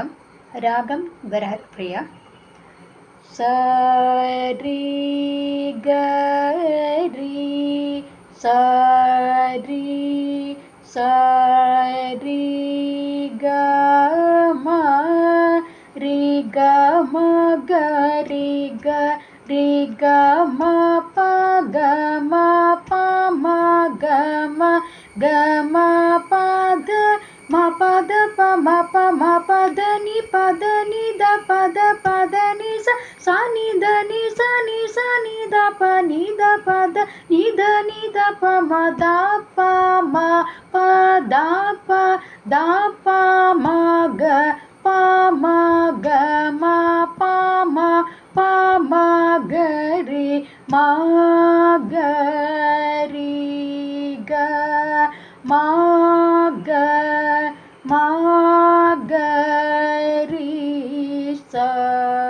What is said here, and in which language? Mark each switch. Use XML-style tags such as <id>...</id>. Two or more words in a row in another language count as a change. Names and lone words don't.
<ml>രാഗം ഗരഹപ്രിയ. സരി ഗരി സരി സരി ഗമ രി ഗമ ഗരി ഗരി ഗമ പ ഗമ പമ ഗമ ഗമ പദ ಮ ಪದ ಪ ಮ ಪ ಮ ಪದ ನಿ ದ ಪದ ನಿ ಸ ನಿ ದ ನಿ ಸ ನಿ ದ ಪದ ನಿ ದ ಪ ಮ ದ ಪ ಮ ಪ ದ ಪ ಮ ಗ ಪ ಮ ಗ ಮ ಪ ಮ ಗ ರಿ ಮ ಗ ರಿ ಗ ಮ ಗ ರಿ ಸ</ml>